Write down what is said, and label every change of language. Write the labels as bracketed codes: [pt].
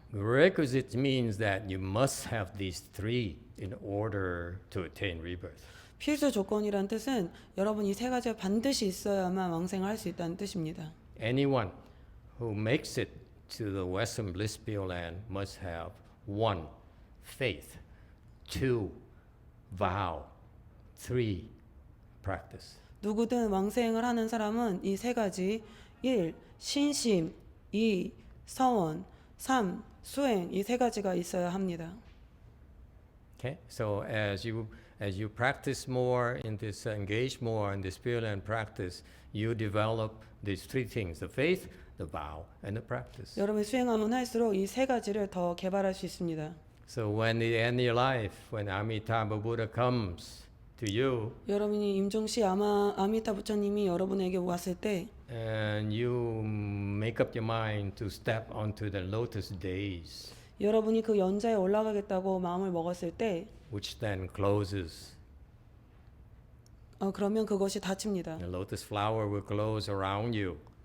[en] Requisite means that you must have these three in order to attain rebirth. [ko] 필수 조건이란 뜻은 여러분 이 세 가지가 반드시 있어야만 왕생을 할 수 있다는 뜻입니다. [en] Anyone who makes it to the Western Bliss Pure Land must have 1. Faith, 2. Vow, 3. Practice. [ko] 누구든 왕생을 하는 사람은 이 세 가지 1. 신심 2. 서원 3. 수행 이 세 가지가 있어야 합니다. [en] Okay, so as you practice more in this, engage more in this Pure Land practice, you develop these three things: the faith, the vow, and the practice. [ko] 여러분이 수행하면 할수록 이 세 가지를 더 개발할 수 있습니다. [en] So when the end of your life, when Amitabha Buddha comes to you, [ko] 여러분이 임종시 아미타 부처님이 여러분에게 왔을 때 [en] and you make up your mind to step onto the lotus days, [ko] 여러분이 그 연자에 올라가겠다고 마음을 먹었을 때 [en] which then closes. [ko] 그러면 그것이 닫힙니다. [en] The lotus flower will close around you.